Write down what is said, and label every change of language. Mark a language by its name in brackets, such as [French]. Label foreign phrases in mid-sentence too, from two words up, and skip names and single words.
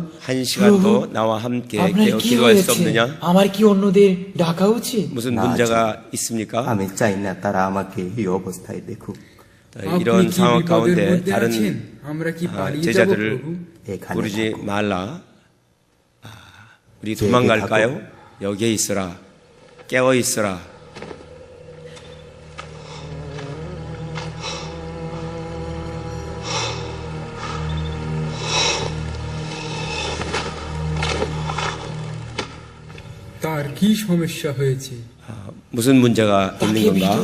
[Korean] 한 시간도 나와 함께 기도할 수 없느냐? [Bangla] আমার কি অন্যদের ডাকা উচিত? [Korean] 무슨 문제가 있습니까? [Bangla] আমি চাই না তারা আমাকে এই 어वस्थায় দেখুক. [Korean] 이런 상황 가운데 다른 제자들을 부르지 말라. 우리 도망갈까요? 여기에 있어라. 깨어 있어라. [Bangla] তার কি সমস্যা হয়েছে? [Korean] 무슨 문제가 있는 건가?